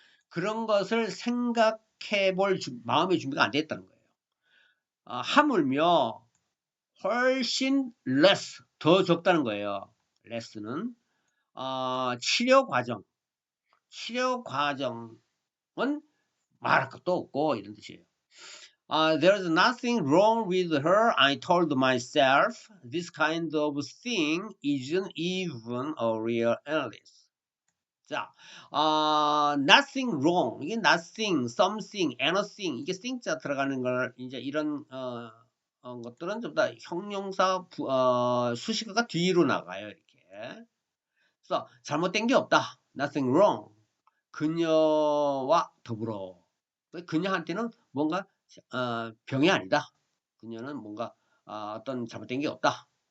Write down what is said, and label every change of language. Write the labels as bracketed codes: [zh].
[ko] 그런 것을 생각해 볼 마음의 준비가 안 됐다는 거예요. 하물며 훨씬 less, 더 적다는 거예요. less는 치료 과정은 말할 것도 없고 이런 뜻이에요. [en] There's nothing wrong with her, I told myself. This kind of thing isn't even a real illness. [ko] 자, [en] nothing wrong. [ko] 이게 nothing, something, anything. 이게 thing자 들어가는 걸, 이제 이런, 것들은 좀 더 형용사, 수식어가 뒤로 나가요, 이렇게. 그래서 잘못된 게 없다. [en] nothing wrong. [ko] 그녀와 더불어. 그녀한테는 뭔가 병이 아니다. 그녀는 뭔가 어떤 잘못된 게 없다.